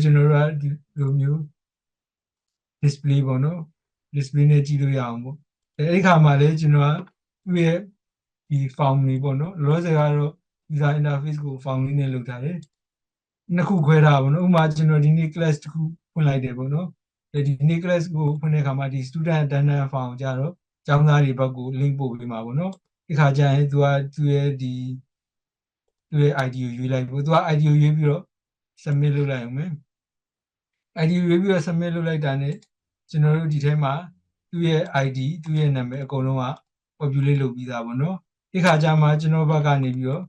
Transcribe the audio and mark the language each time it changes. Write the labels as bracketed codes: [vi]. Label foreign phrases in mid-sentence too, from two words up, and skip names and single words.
[my] ကျွန်တော်တို့ကဒီလိုမျိုး display ပေါ့နော် display နဲ့ကြည့်လို့ရအောင်ပေါ့အဲဒီခါမှာလည်းကျွန်တော်ကသူ့ရဲ့ဒီ form တွေပေါ့နော်လောလောဆယ်ကတော့ [en] user interface [my] ကို form လေးနဲ့လုပ်ထားတယ်နှစ်ခုခွဲထားပါဘောနော်ဥပမာကျွန်တော်ဒီနေ့ class တစ်ခုဖွင့်လိုက်တယ်ပေါ့နော်ဒီနေ့ class ကိုဖွင့်တဲ့အခါမှာဒီ [en] student attendance form [my] ကြတော့ကျောင်းသားတွေဘက်ကို link ပို့ပေးမှာပေါ့နော်ဒီခါကျရင်သူ့ရဲ့ ID ကိုရွေးလိုက်ပေါ့သူက ID ကိုရွေးပြီးတော့ submit လုပ်လိုက်အောင်မယ် ID ရွေးပြီးတော့ submit လုပ်လိုက်တာ ਨੇ ကျွန်တော်တို့ဒီထဲမှာသူ့ရဲ့ ID သူ့ရဲ့နာမည်အကုန်လုံးက populate လုပ်ပြီးသားပေါ့နော်ဒီခါကျမှကျွန်တော်ဘက်ကနေပြီးတော့